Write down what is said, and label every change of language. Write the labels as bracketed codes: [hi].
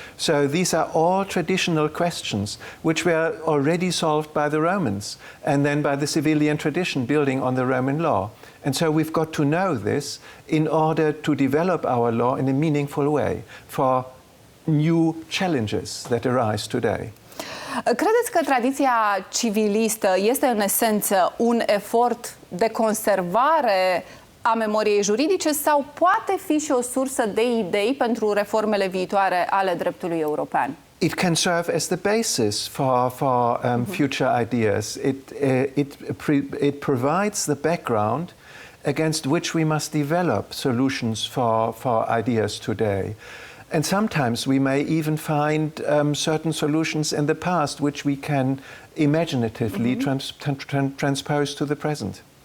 [en] So these are all traditional questions which were already solved by the Romans and then by the civilian tradition building on the Roman law. And so we've got to know this in order to develop our law in a meaningful way for new challenges that arise today. [ro] Credeți că tradiția civilistă este în esență un efort de conservare a memoriei juridice sau poate fi și o sursă de idei pentru reformele viitoare ale dreptului european? [en] It can serve as the basis for future ideas. It provides the background against which we must develop solutions for ideas today. And sometimes we may even find certain solutions in the past which we can imaginatively transpose to the present.